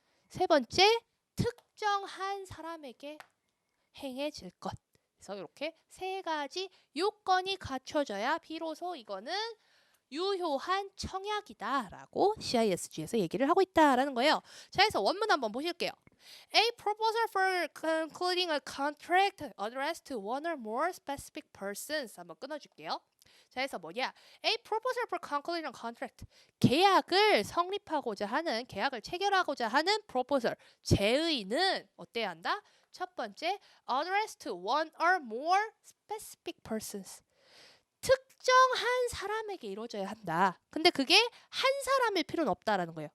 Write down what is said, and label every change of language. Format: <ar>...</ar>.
<ko>세 번째, 특정한 사람에게 행해질 것. 그래서 이렇게 세 가지 요건이 갖춰져야 비로소 이거는 유효한 청약이다라고 CISG에서 얘기를 하고 있다라는 거예요. 자, 그래서 원문 한번 보실게요.</ko> <en>A proposal for concluding a contract addressed to one or more specific persons.</en> <ko>한번 끊어줄게요. 자, 그래서 뭐냐?</ko> <en>A proposal for concluding a contract.</en> <ko>계약을 성립하고자 하는, 계약을 체결하고자 하는 proposal. 제의는 어때야 한다? 첫 번째,</ko> <en>addressed to one or more specific persons.</en> <ko>특정한 사람에게 이루어져야 한다. 근데 그게 한 사람일 필요는 없다라는 거예요.</ko>